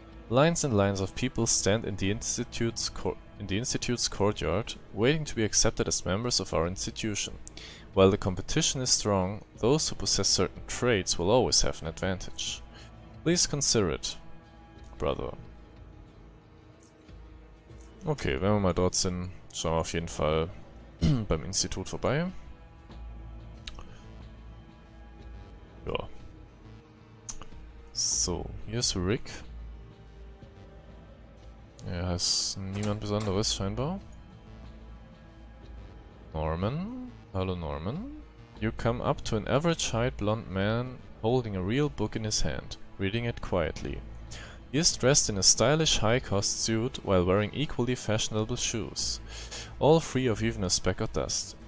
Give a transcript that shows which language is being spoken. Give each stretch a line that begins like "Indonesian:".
English: Lines and lines of people stand in the Institute's courtyard, waiting to be accepted as members of our institution. While the competition is strong, those who possess certain traits will always have an advantage. Please consider it, brother.
German: Okay, wenn wir mal dort sind, schauen wir auf jeden Fall beim Institut vorbei. Ja. So, hier ist Rick. Er heißt niemand Besonderes, scheinbar. Norman. Hallo Norman.
English: You come up to an average-height blonde man holding a real book in his hand, reading it quietly. He is dressed in a stylish high-cost suit while wearing equally fashionable shoes, all free of even a speck of dust.